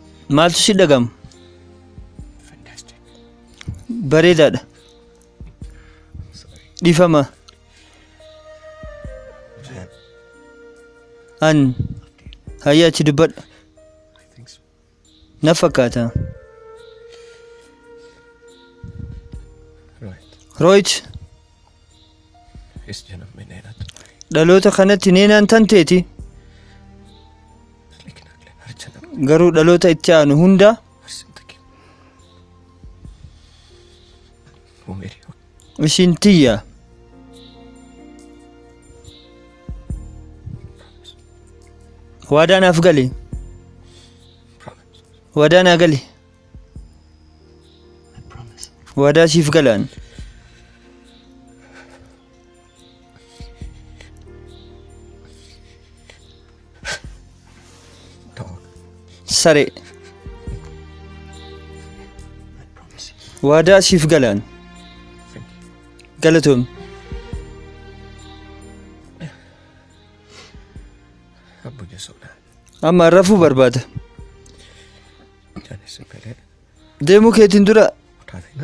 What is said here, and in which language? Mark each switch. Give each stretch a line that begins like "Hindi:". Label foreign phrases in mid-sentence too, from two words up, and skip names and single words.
Oromo: Maaltu si dhagama? Bareedaadha. Dhiifama. An hayya achi dubbadha. Na fakkaata. Rohit.
Hindi: इस जन्म में नैना तो
Oromo: Dhaloota kanatti neenaan tanteeti.
Hindi: लेकिन अगले हर जन्म
Oromo: Garuu dhaloota itti aanu hunda
Hindi: हर जिंदगी वो मेरी हो
Oromo: ishiin tiyya. Waadaa naaf gali. Waadaa naa gali. Waadaa siif galaan. Saree. Waadaa siif galaan. Galatoom.
Hindi: अब मुझे सोना है
Oromo: Amma rafuu barbaada.
Hindi: जाने से पहले
Oromo: Deemuu keetiin dura
Hindi: उठा देना